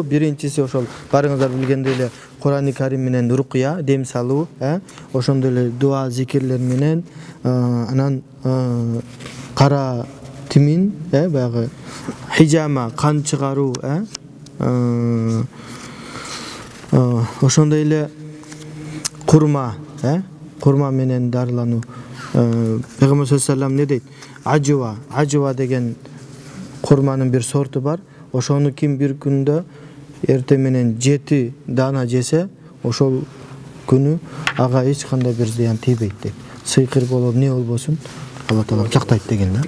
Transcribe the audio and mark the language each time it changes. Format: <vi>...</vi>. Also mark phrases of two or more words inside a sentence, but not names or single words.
<ky>Биринчиси ошол барыңыздар билгендей эле Кур'ан-ы Карим менен рукуя, дем салуу, ошондой эле дуа, зикирлер менен, анан кара тимин, баягы хижама, кан чыгаруу, ошондой эле курма, курма менен дарылануу. Пайгамбар</ky> <ar>صلى الله عليه وسلم</ar> <ky>не дейт? Ажва деген курманын бир сорту бар. Ошону ким бир күндө эрте менен 7 дана жесе, ошол күнү ага эч кандай бир зыян тийбейт дейт. Сыйкыр болобу, не болбосун, Алла Таала жактайт деген да.</ky>